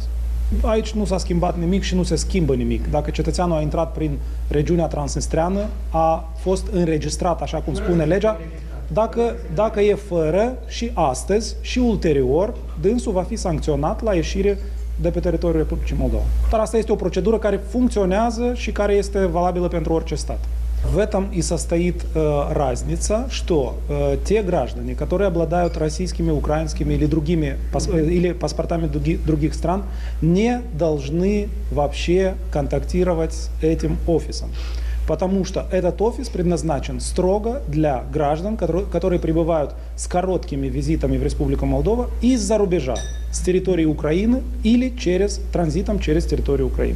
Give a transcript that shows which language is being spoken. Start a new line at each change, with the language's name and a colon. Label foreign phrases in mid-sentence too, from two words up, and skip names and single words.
Romanian: Aici nu s-a schimbat nimic și nu se schimbă nimic. Dacă cetățeanul a intrat prin regiunea transnistreană, a fost înregistrat, așa cum spune legea, dacă e fără și astăzi și ulterior, dânsul va fi sancționat la ieșire de pe teritoriul Republicii Moldova. Dar asta este o procedură care funcționează și care este valabilă pentru orice stat.
Russian: В этом и состоит разница, что те граждане, которые обладают российскими, украинскими или паспортами других стран, не должны вообще контактировать с этим офисом. Потому что этот офис предназначен строго для граждан, которые прибывают с короткими визитами в Республику Молдова из-за рубежа, с территории Украины или транзитом через территорию Украины.